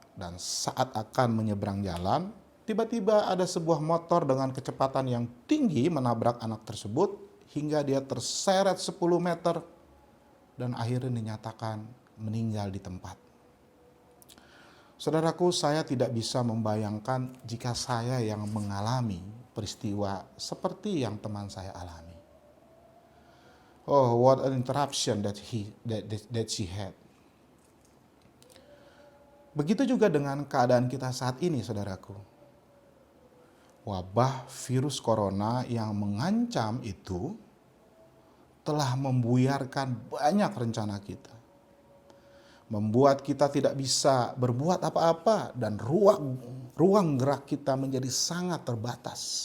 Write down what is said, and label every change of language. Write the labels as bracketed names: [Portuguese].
[Indonesian] dan saat akan menyeberang jalan, tiba-tiba ada sebuah motor dengan kecepatan yang tinggi menabrak anak tersebut hingga dia terseret 10 meter dan akhirnya dinyatakan meninggal di tempat. Saudaraku, saya tidak bisa membayangkan jika saya yang mengalami peristiwa seperti yang teman saya alami. [English] Oh, what an interruption that she had. [Indonesian] Begitu juga dengan keadaan kita saat ini, saudaraku. Wabah virus corona yang mengancam itu telah membuyarkan banyak rencana kita. Membuat kita tidak bisa berbuat apa-apa dan ruang gerak kita menjadi sangat terbatas.